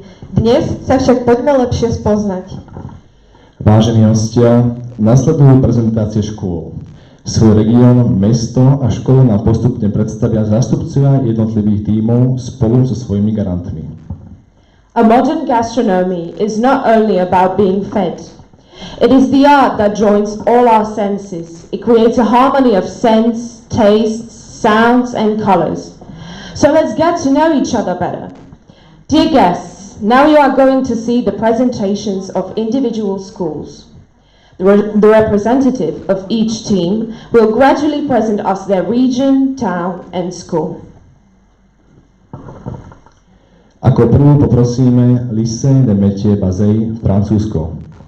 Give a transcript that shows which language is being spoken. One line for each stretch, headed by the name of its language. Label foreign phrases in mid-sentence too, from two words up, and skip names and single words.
Slovak: Dnes sa však poďme lepšie spoznať. Vážení hostia, nasledujú prezentácie škôl. Svoj región, mesto a školu nám postupne predstavia zástupcovia jednotlivých tímov spolu so svojimi garantmi.
English: A modern gastronomy is not only about being fed. It is the art that joins all our senses. It creates a harmony of scents, tastes, sounds, and colors. So let's get to know each other better. Dear guests, now you are going to see the presentations of individual schools. The representative of each team will gradually present us their region, town, and school.
Slovak: Ako prvú poprosíme Lycée de Métiers Bazey, Francúzsko.